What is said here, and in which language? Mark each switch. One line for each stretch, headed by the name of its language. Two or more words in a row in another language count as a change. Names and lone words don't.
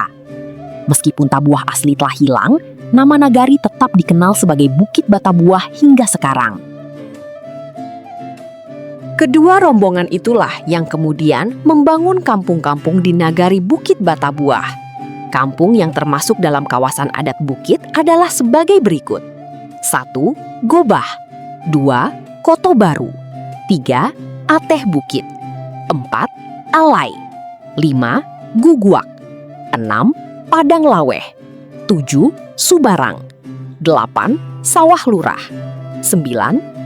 Indonesian: Meskipun tabuah asli telah hilang, nama nagari tetap dikenal sebagai Bukit Batabuah hingga sekarang. Kedua rombongan itulah yang kemudian membangun kampung-kampung di Nagari Bukit Batabuah. Kampung yang termasuk dalam kawasan adat Bukit adalah sebagai berikut. 1. Gobah. 2. Koto Baru. 3. Ateh Bukit. 4. Alai. 5. Guguak. 6. Padang Laweh. 7. Subarang. 8. Sawah Lurah. 9.